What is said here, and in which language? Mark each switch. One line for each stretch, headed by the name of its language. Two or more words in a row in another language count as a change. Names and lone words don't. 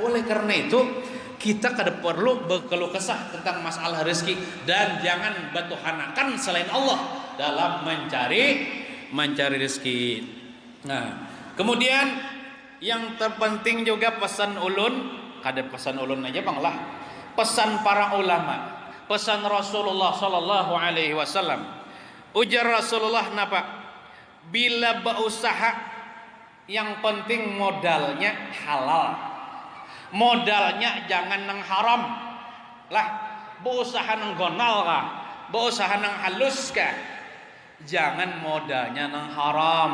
Banjar: Oleh karena itu kita kada perlu berkeluh kesah tentang masalah rezeki, dan jangan bertuhanakan selain Allah dalam mencari rezeki. Nah, kemudian yang terpenting juga pesan ulun, kada pesan ulun aja bang lah. pesan para ulama, pesan Rasulullah
Arabic: صلى الله عليه وسلم.
Banjar: Ujar Rasulullah napa? Bila berusaha yang penting modalnya halal. Modalnya jangan nang haram. Lah, berusaha nang gonal kah? Berusaha nang halus kah? Jangan modalnya nang haram.